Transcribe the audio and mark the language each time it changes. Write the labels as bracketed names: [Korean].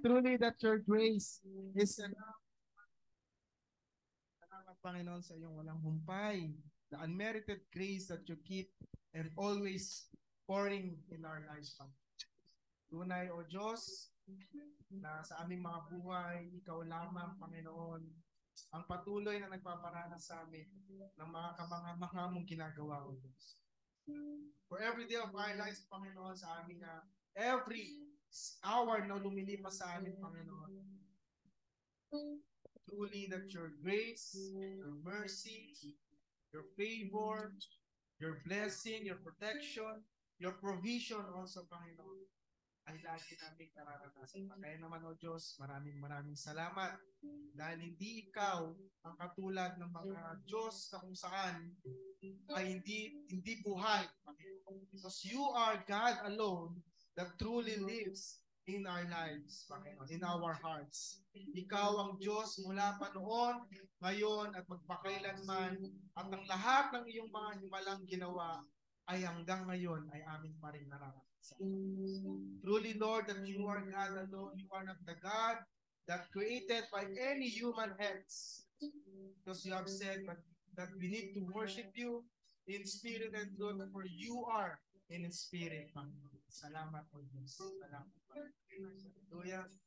[English] Truly that your grace is enough. [Filipino] Salamat, Panginoon, sa iyong walang humpay. [English] The unmerited grace that you keep and always pouring in our lives, Panginoon. [Filipino] Tunay, O Diyos, na sa aming mga buhay, ikaw lamang, Panginoon, ang patuloy na nagpaparanas sa amin ng mga kamanga-manga mong ginagawa, O Diyos. [English] For every day of our lives, Panginoon, [Filipino] sa amin na [English] every hour [Filipino] na lumilipas sa amin, [English] Panginoon, truly that your grace, your mercy, your favor, your blessing, your protection, your provision also, Panginoon, [Filipino] ay lagi namin nararanasan. Kaya naman, O Diyos, maraming salamat dahil hindi ikaw ang katulad ng mga Diyos na kung saan ay hindi buhay. [English] Because you are God alone that truly lives in our lives, Panginoon, in our hearts. [Filipino] Ikaw ang Diyos mula pa noon, ngayon, at magpakailanman, at ang lahat ng iyong mga himalang ginawa ay hanggang ngayon ay amin pa rin nararanasan. [English] Truly, Lord, that you are God alone. You are not the God that created by any human hands. Because you have said that we need to worship you in spirit and truth, for you are in spirit. [Filipino] Salamat po, Diyos. Salamat po. Hallelujah.